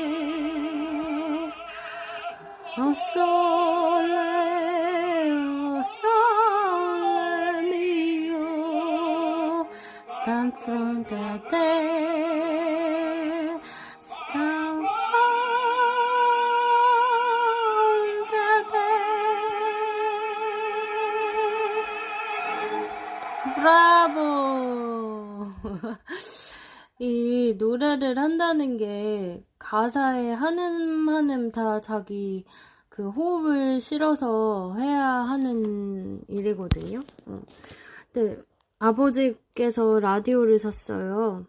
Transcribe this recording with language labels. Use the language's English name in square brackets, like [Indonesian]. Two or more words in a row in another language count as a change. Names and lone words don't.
[Neapolitan] oh sole mio, stand fronte a te, stand fronte a te. [Korean] 브라보! 이 노래를 한다는 게 가사에 한음 다 자기 그 호흡을 실어서 해야 하는 일이거든요. 근데 아버지께서 라디오를 샀어요.